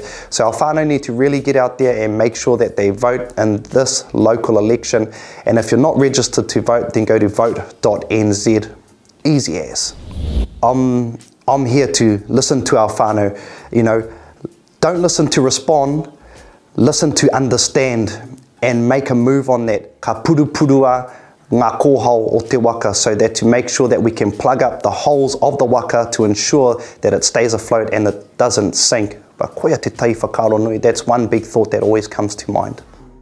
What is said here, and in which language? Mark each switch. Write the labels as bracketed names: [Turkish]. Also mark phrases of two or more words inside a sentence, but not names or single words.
[English] So our whānau need to really get out there and make sure that they vote in this local election. And if you're not registered to vote, then go to vote.nz. Easy as. I'm here to listen to our whānau. You know, don't listen to respond, listen to understand and make a move on that [Māori] ka purupurua ngā kōhao o te waka, [English] so that to make sure that we can plug up the holes of the waka to ensure that it stays afloat and it doesn't sink. [Māori] But koia te tai whakaaro nui, [English] that's one big thought that always comes to mind.